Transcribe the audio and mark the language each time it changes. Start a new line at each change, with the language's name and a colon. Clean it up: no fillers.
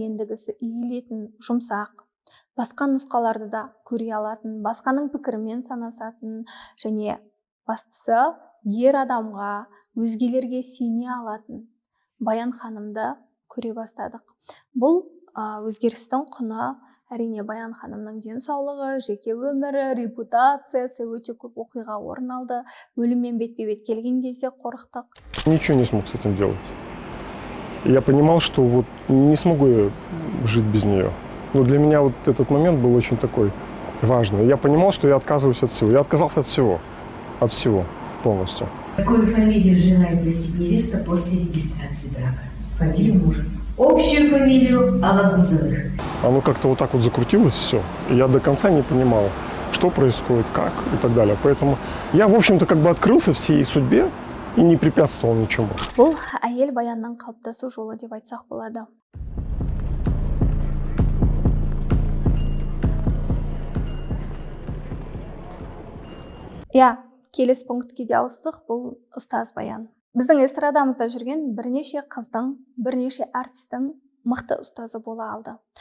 Kazakh: Ендігісі иілетін, жұмсақ, басқа нұсқаларды да көре алатын, басқаның пікірімен санасатын және бастысы ер адамға, өзгелерге сене алатын Баян ханымды көре бастадық. Бұл өзгерістің құны әрине Баян ханымның денсаулығы, жеке өмірі, репутациясы, өте көп оқиға орын алды. Өліммен бетпе-бет келген кезде қорықтық.
Russian: Ничего не смог с этим делать. И я понимал, что вот не смогу я жить без нее. Но для меня вот этот момент был очень такой важный. Я понимал, что я отказываюсь от всего. Я отказался от всего полностью. Какую фамилию желает носить невеста после регистрации брака? Фамилию мужа. Общую фамилию Алагузовых. Оно как-то вот так вот закрутилось все. И я до конца не понимал, что происходит, как и так далее. Поэтому я, в общем-то, как бы открылся всей судьбе и не препятствовал ничему.
Kazakh: Бұл әйел Баянның қалыптасу жолы деп айтсақ болады. Келесі пунктке де ауыстық, бұл ұстаз Баян. Біздің эстрадамызда жүрген бірнеше қыздың, бірнеше әртістің мықты ұстазы бола алды.